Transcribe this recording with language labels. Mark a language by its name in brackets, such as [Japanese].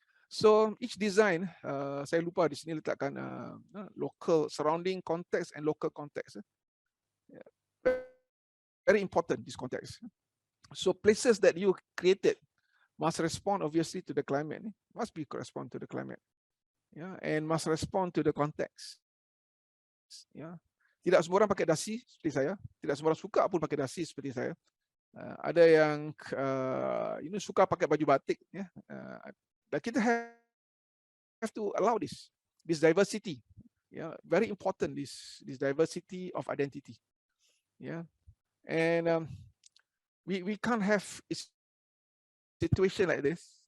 [English] So each design, saya lupa di sini letakkan local surrounding context and local context. Very important, this context. So places that you created must respond obviously to the climate, must be correspond to the climate, and must respond to the context. [Malay] Tidak semua orang pakai dasi seperti saya, tidak semua orang suka pun pakai dasi seperti saya. Ada yang suka pakai baju batik, dan kita have to allow this diversity, very important, this diversity of identity, and we can't have a situation like this.